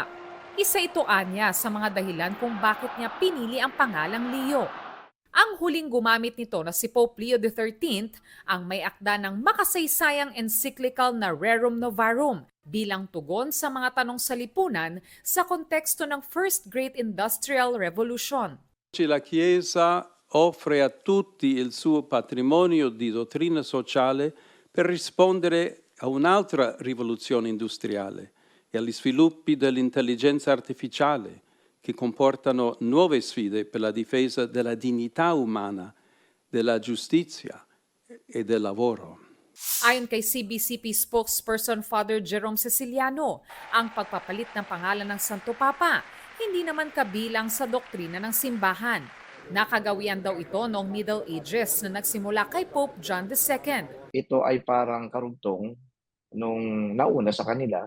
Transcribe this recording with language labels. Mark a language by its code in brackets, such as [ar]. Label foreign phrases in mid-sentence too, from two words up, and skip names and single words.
[tl] Isa ito anya sa mga dahilan kung bakit niya pinili ang pangalang Leo. Ang huling gumamit nito na si Pope Leo XIII ang may akda ng makasaysayang encyclical na Rerum Novarum bilang tugon sa mga tanong sa lipunan sa konteksto ng [en] First Great Industrial Revolution. [it] La Chiesa offre a tutti il suo patrimonio di dottrina sociale per rispondere a un'altra rivoluzione industriale e agli sviluppi dell'intelligenza artificiale che comportano nuove sfide per la difesa della dignità umana, della giustizia e del lavoro. [tl] Ayon kay CBCP spokesperson Father Jerome Ceciliano, ang pagpapalit ng pangalan ng Santo Papa hindi naman kabilang sa doktrina ng simbahan. Nakagawian daw ito noong Middle Ages na nagsimula kay Pope John II. Ito ay parang karugtong nung nauna sa kanila.